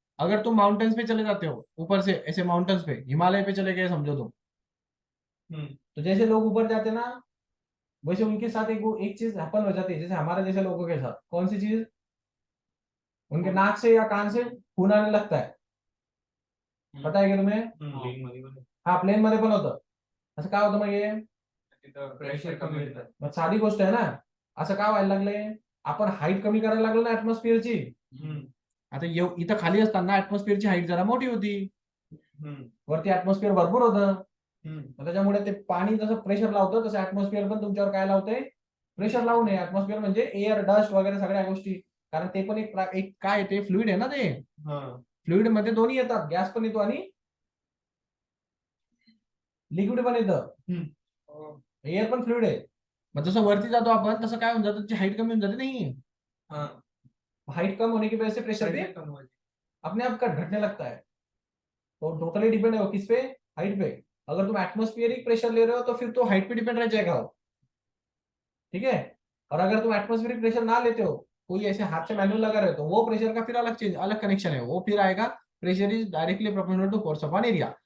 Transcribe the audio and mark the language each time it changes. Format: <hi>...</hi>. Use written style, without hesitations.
<hi>अगर तुम माउंटेन्स पे चले जाते हो, ऊपर से ऐसे माउंटेन्स पे, हिमालय पे चले गए समझो तुम, तो जैसे लोग ऊपर जाते ना, वैसे उनके साथ एक चीज हैपन हो जाती है, जैसे हमारे जैसे लोगों के साथ, कौन सी चीज, उनके नाक से या कान से खून आने लगता है, पता है क्या तुम्हें।</hi> <mr>हाँ, प्लेन मध्ये पण होतं, असं का होतं मग हे, प्रेशर कमी होता मग साधी गोष्ट आहे ना, असं का व्हायला लागलंय, आपण हाईट कमी करायला लागलो ना ऍटमॉस्फिअरची।</mr> <hi>है।</hi> <mr>आता इथं खाली असताना ऍटमॉस्फिअरची हाईट जरा मोठी होती, वरती ऍटमॉस्फिअर भरपूर होतं, मग त्याच्यामुळे ते पाणी जसं प्रेशर लावतं तसं ऍटमॉस्फिअर पण तुमच्यावर काय लावतंय, प्रेशर लावू नये। ऍटमॉस्फिअर म्हणजे एअर, डस्ट वगैरे सगळ्या गोष्टी, कारण ते पण एक काय ते फ्लुइड आहे ना, ते फ्लुइड मध्ये दोन्ही येतात, गॅस पण येतो आणि लिक्विड पण येतं, एअर पण फ्लुइड आहे। मग जसं वरती जातो आपण तसं काय होऊन जातं, त्याची हाईट कमी होऊन जाते नाही,</mr> <hi>हाइट कम होने की वजह से प्रेशर भी कम हो जाएगा। अपने आप घटने लगता है। तो टोटली डिपेंड है वो किस पे, हाइट पे। अगर तुम एटमॉस्फेरिक प्रेशर ले रहे हो तो फिर तो हाइट पे डिपेंड रह जाएगा वो, ठीक है। और अगर तुम एटमॉस्फेरिक प्रेशर ना लेते हो कोई ऐसे हाथ से मैनुअल लगा रहे हो तो वो प्रेशर का फिर अलग कनेक्शन है, वो फिर आएगा</hi> <en>Pressure is directly proportional to force upon area.</en>